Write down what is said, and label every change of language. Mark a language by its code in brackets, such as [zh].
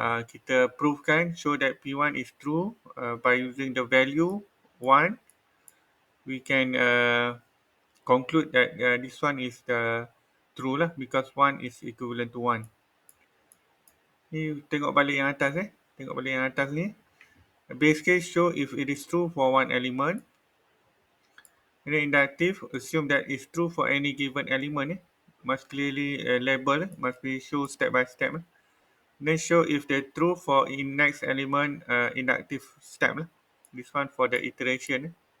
[ms] Kita [en] prove kan, show that P1 is true by using the value 1. We can conclude that this one is the true lah, because 1 is equivalent to 1. [ms] Ni tengok balik yang atas Tengok balik yang atas ni. [en] Base case show if it is true for one element. And then inductive assume that it's true for any given element. Must clearly label, must be show step by step. Then show if they're true for in next element inductive step. This one for the iteration.